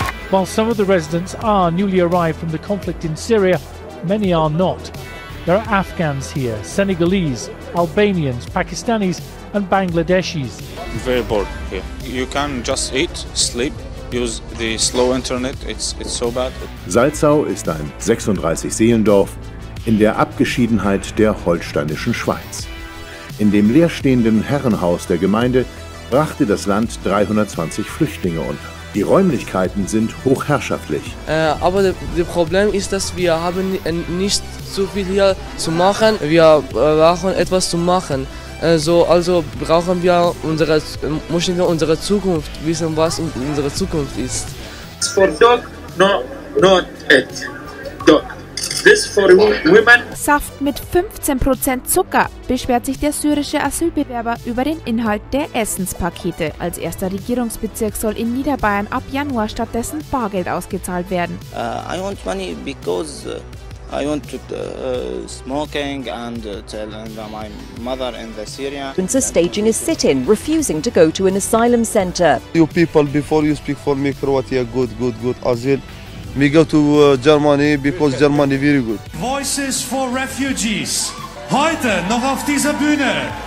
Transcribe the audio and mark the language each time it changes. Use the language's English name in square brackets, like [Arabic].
[English] While some of the residents are newly arrived from the conflict in Syria, many are not. There are Afghans here, Senegalese, Albanians, Pakistanis and Bangladeshis. Very bored here. You can just eat, sleep, use the slow internet. It's so bad. [German] Salzau ist ein 36-Seelendorf in der Abgeschiedenheit der holsteinischen Schweiz. In dem leerstehenden Herrenhaus der Gemeinde brachte das Land 320 Flüchtlinge unter. Die Räumlichkeiten sind hochherrschaftlich. Aber das Problem ist, dass wir haben nicht so viel hier zu machen. Wir brauchen etwas zu machen. Also müssen wir unsere Zukunft wissen, was unsere Zukunft ist. [English] For dog, not it. Dog. This for women. [German] Saft mit 15% Zucker, beschwert sich der syrische Asylbewerber über den Inhalt der Essenspakete. Als erster Regierungsbezirk soll in Niederbayern ab Januar stattdessen Bargeld ausgezahlt werden. [English] I want money because I want to smoking and tell my mother in the Syria. Are staging a sit-in, refusing to go to an asylum center. You people, before you speak for me, Croatia, good. Asyl. We go to Germany because Germany very good. Voices for Refugees. [German] Heute noch auf dieser Bühne.